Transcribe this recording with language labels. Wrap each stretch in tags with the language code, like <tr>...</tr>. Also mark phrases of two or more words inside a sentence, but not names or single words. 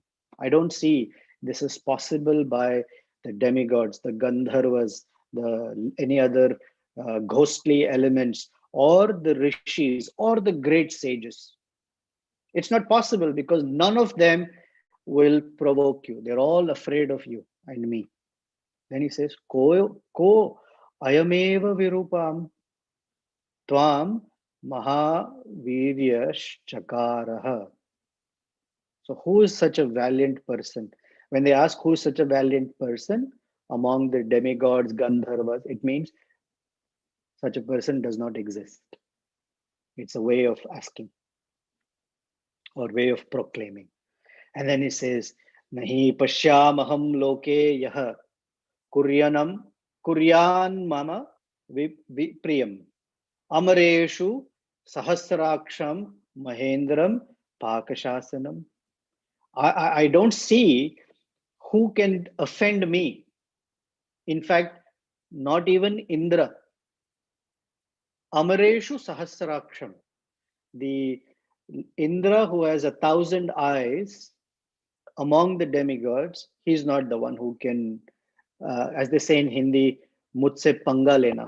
<en>I don't see this is possible by the demigods, the Gandharvas, any other ghostly elements, or the rishis, or the great sages. It's not possible because none of them will provoke you. They're all afraid of you and me. Then he says,</en> <sa>को अयमेव विरूपं त्वं महावीर्यश् चकार ह.</sa> <en>So who is such a valiant person? When they ask who is such a valiant person among the demigods, Gandharvas, it means such a person does not exist. It's a way of asking or way of proclaiming. And then he says,</en> <sa>नहि पश्याम्यहं लोके यः कुर्यान् मम विप्रियम् अमरेषु सहस्राक्षं महेन्द्रं पाकशासनम्.</sa> <en>I don't see who can offend me. In fact, not even Indra.</en> <sa>अमरेषु सहस्राक्षम्.</sa> <en>The Indra who has 1,000 eyes among the demigods, he's not the one who can, as they say in Hindi,</en> <hi>मुझसे पंगा लेना.</hi>